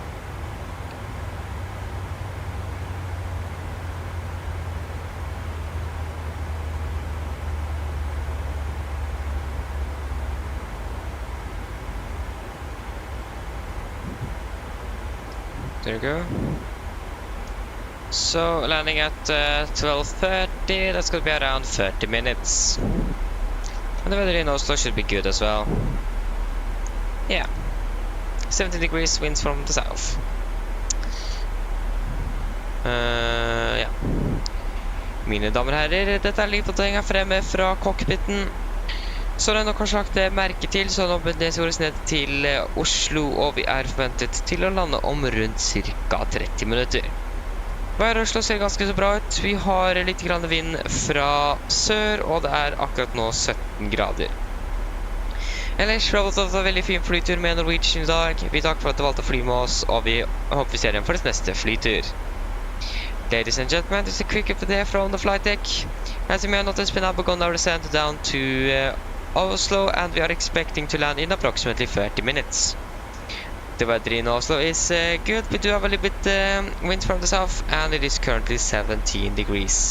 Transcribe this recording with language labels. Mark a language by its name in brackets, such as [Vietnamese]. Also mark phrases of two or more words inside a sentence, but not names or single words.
[English] There you go. So, landing at 12:30, that's gonna be around 30 minutes. And the weather in Oslo should be good as well. Yeah. 70 degrees, winds from the south. [Norwegian] Ja. Mine damer og herrer, dette er livfotografinga fremme fra cockpiten. Så det er nok kanskje lagt merke til, så nå beveger vi oss ned til Oslo, og vi er forventet til å lande om rundt ca. 30 minutter. Været i Oslo ser ganske så bra ut. Vi har litt grann vind fra sør, og det er akkurat nå 17 grader. Ellers har vi hatt en veldig fin flytur med Norwegian i dag. Vi takker for at du valgte å fly med oss, og vi håper vi ser igjen for deres neste flytur. [English] Ladies and gentlemen, this is a quick update from the flight deck. As you may have noticed, we now begun our descent down to Oslo, and we are expecting to land in approximately 30 minutes. the weather in Oslo is good. We do have a little bit wind from the south, and it is currently 17 degrees.